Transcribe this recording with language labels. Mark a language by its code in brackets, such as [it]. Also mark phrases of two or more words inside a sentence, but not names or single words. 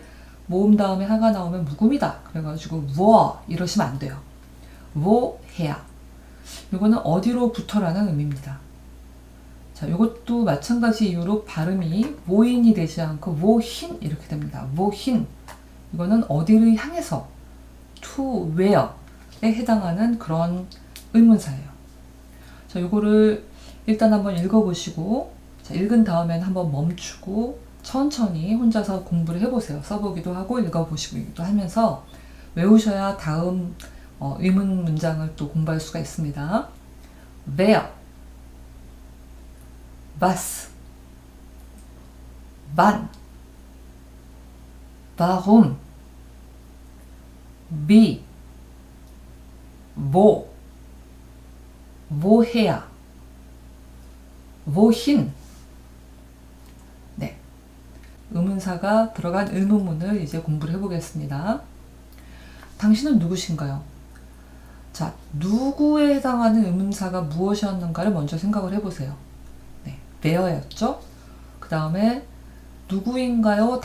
[ko] 모음 다음에 하가 나오면 묵음이다. 그래가지고 뭐 이러시면 안 돼요. 뭐 해야. 이거는 어디로부터라는 의미입니다. 자, 이것도 마찬가지 이유로 발음이 모인이 되지 않고 모힌 이렇게 됩니다. 모힌. 이거는 어디를 향해서 [en] to where [ko] 에 해당하는 그런 의문사예요. 자, 요거를 일단 한번 읽어보시고, 자, 읽은 다음엔 한번 멈추고 천천히 혼자서 공부를 해보세요. 써보기도 하고 읽어보시기도 하면서 외우셔야 다음 의문 문장을 또 공부할 수가 있습니다. [de] Wer, was, wann, warum, wie, wo, woher, wohin. [ko] 네. 의문사가 들어간 의문문을 이제 공부를 해보겠습니다. 당신은 누구신가요? 자, 누구에 해당하는 의문사가 무엇이었는가를 먼저 생각을 해보세요. 네, where였죠? 그 다음에 누구인가요?